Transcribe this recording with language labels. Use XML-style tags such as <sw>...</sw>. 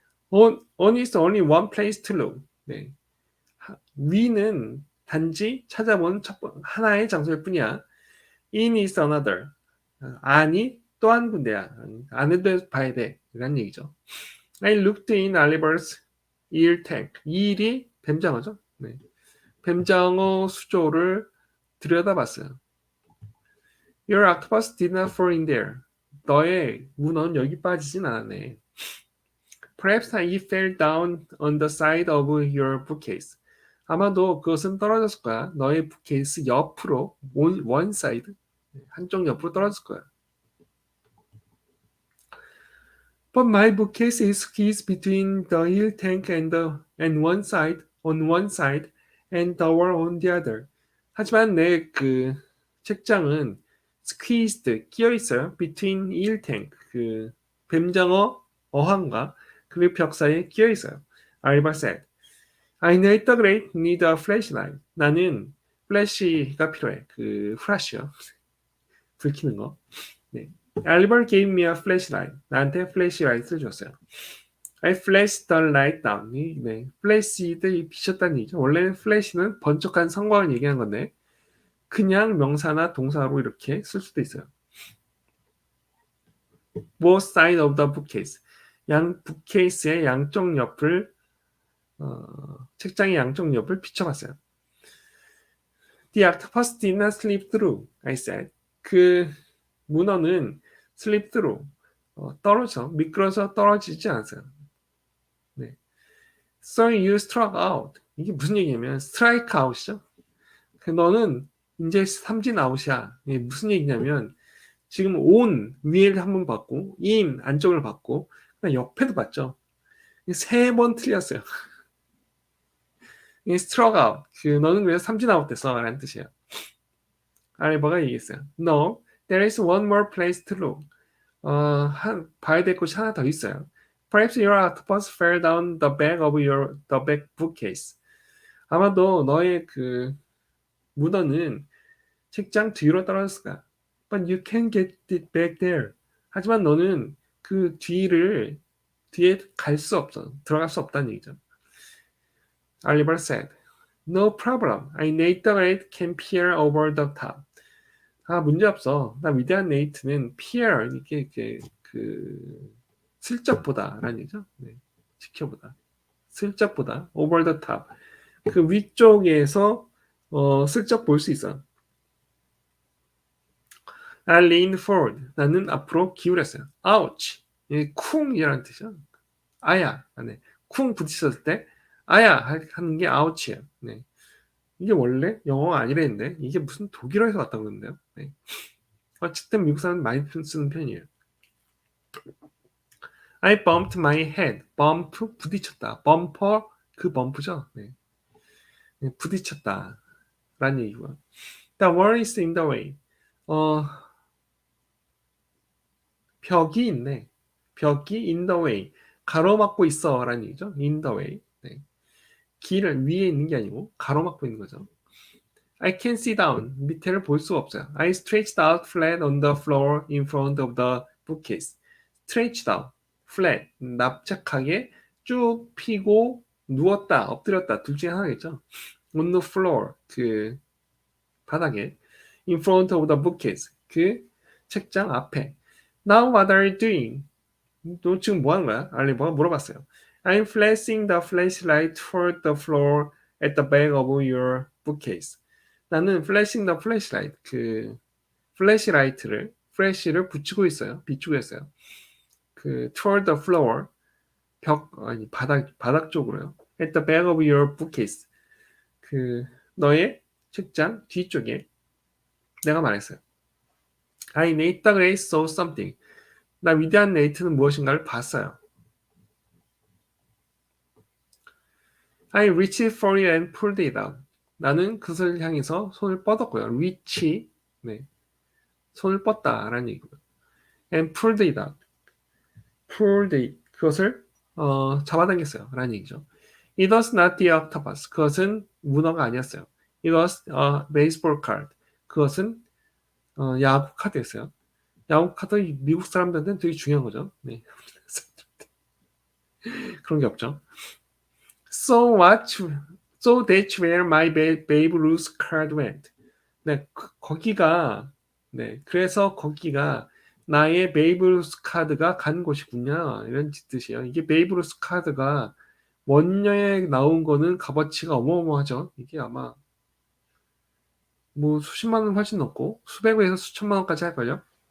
<en>On is only one place to look.</en> <ko>네. 위는 단지 찾아본 하나의 장소일 뿐이야.</ko> <en>In is another.</en> <ko>아니 또 한 군데야. 안에도 봐야 돼. 이런 얘기죠.</ko> <en>I looked in Oliver's ear tank.</en> <ko>이 일이 뱀장어죠. 네. 뱀장어 수조를 들여다봤어요.</ko> <en>Your octopus did not fall in there.</en> <ko>너의 문어는 여기 빠지진 않았네.</ko> <en>Perhaps it fell down on the side of your bookcase.</en> <ko>아마도 그것은 떨어졌을 거야. 너의 북케이스 옆으로,</ko> <en>one side,</en> <ko>한쪽 옆으로 떨어졌을 거야.</ko> <en>But my bookcase is squeezed between the heel tank and one side, on one side, and the wall on the other.</en> <ko>하지만 내 그 책장은 squeezed 끼어 있어요.</ko> <en>between heel tank</en> <ko>그 뱀장어 어항과 그리고 벽 사이에 끼어 있어요.</ko> <en>Alba said, I need the great need a flashlight.</en> <ko>나는 플래시가 필요해. 그 플래시요. 불 켜는 거. 네.</ko> <en>Albert gave me a flashlight.</en> <ko>나한테 플래시라이트를 줬어요.</ko> <en>I flashed the light down.</en> <ko>네. 플래시드 비쳤다는 얘기죠. 원래는 플래시는 번쩍한 성광을 얘기한 건데 그냥 명사나 동사로 이렇게 쓸 수도 있어요.</ko> <en>Both sides of the bookcase.</en> <ko>북케이스의 양쪽 옆을 책장의 양쪽 옆을 비춰봤어요.</ko> <en>The octopus did not slip through, I said.</en> <ko>그 문어는</ko> <en>slip through,</en> <ko>미끄러져 떨어지지 않았어요.</ko> <en>네. So you struck out.</en> <ko>이게 무슨 얘기냐면</ko> <en>strike out</en> <ko>이죠. 너는 이제 삼진 아웃이야. 이게 무슨 얘기냐면 지금 on 위를 한번 봤고 in 안쪽을 봤고 옆에도 봤죠. 3번 틀렸어요.</ko> <en>struck out.</en> <ko>너는 그래서 삼진 아웃 됐어 라는 뜻이에요. 알버가 얘기했어요.</ko> <en>No, there is one more place to look.</en> <ko>봐야 될 곳이 하나 더 있어요.</ko> <en>Perhaps your octopus fell down the back of the back bookcase.</en> <ko>아마도 너의 그 문어는 책장 뒤로 떨어졌을 거야.</ko> <en>But you can't get it back there.</en> <ko>하지만 너는 그 뒤에 갈 수 없어. 들어갈 수 없다는 얘기죠.</ko> <en>Oliver said, No problem. I Nate the Great can peer over the top.</en> <ko>문제 없어. 나 위대한 네이트는 peer 이렇게 그 슬쩍 보다라는 얘기죠. 네, 지켜보다. 슬쩍보다</ko> <en>over the top.</en> <ko>그 위쪽에서 슬쩍 볼 수 있어.</ko> <en>I leaned forward.</en> <ko>나는 앞으로 기울였어요. ouch. 쿵이라는 뜻이야. 아야. 네. 쿵 부딪혔을 때 아야 하는 게 ouch예요. 네. 이게 원래 영어가 아니랬는데 이게 무슨 독일어에서 왔다고 그러는데요. 네. 어쨌든 미국 사람은 많이 쓰는 편이에요.</ko> <en>I bumped my head. bump</en> <ko>부딪혔다.</ko> <en>bumper</en> <ko>그 범프죠. 네. 네, 부딪혔다. 라는 얘기고요.</ko> <en>The wall is in the way.</en> <ko>어, 벽이 있네. 벽이</ko> <en>in the way.</en> <ko>가로막고 있어. 라는 얘기죠.</ko> <en>in the way.</en> <ko>네. 길을 위에 있는 게 아니고 가로막고 있는 거죠.</ko> <en>I can see down.</en> <ko>밑에를 볼 수가 없어요.</ko> <en>I stretched out flat on the floor in front of the bookcase. stretched out, flat,</en> <ko>납작하게 쭉 펴고 누웠다, 엎드렸다. 둘 중에 하나겠죠.</ko> <en>on the floor,</en> <ko>그 바닥에.</ko> <en>in front of the bookcase,</en> <ko>그 책장 앞에.</ko> <en>Now what are you doing?</en> <ko>너 지금 뭐 하는 거야? 알리버가 물어봤어요.</ko> <en>I'm flashing the flashlight toward the floor at the back of your bookcase.</en> <ko>나는</ko> <en>flashing the flashlight,</en> <ko>그 플래시라이트를, 플래시를 붙이고 있어요. 비추고 있어요. 그</ko> <en>toward the floor,</en> <ko>아니 바닥 쪽으로요.</ko> <en>At the back of your bookcase.</en> <ko>그 너의 책장 뒤쪽에 내가 말했어요.</ko> <en>I Nate the Great saw something.</en> <ko>나 위대한 네이트는 무엇인가를 봤어요.</ko> <en>I reached for it and pulled it out.</en> <ko>나는 그것을 향해서 손을 뻗었고요. reach, 네, 손을 뻗다라는 얘기고요.</ko> <en>And pulled it out. pulled it,</en> <ko>그것을 잡아당겼어요. 라는 얘기죠.</ko> <en>It was not the octopus.</en> <ko>그것은 문어가 아니었어요.</ko> <en>It was a baseball card.</en> <ko>그것은 야구 카드였어요. 야구 카드 미국 사람들한테는 되게 중요한 거죠. 네. 그런 게 없죠.</ko> <en>So that's where my Babe Ruth card went.</en> <ko>네, 거기가, 네, 그래서 거기가 나의 베이브 루스 카드가 간 곳이군요. 이런 뜻이에요. 이게 베이브 루스 카드가 원녀에 나온 거는 값어치가 어마어마하죠. 이게 아마 뭐 수십만 원 훨씬 넘고 수백에서 수천만 원까지 할걸요.</ko>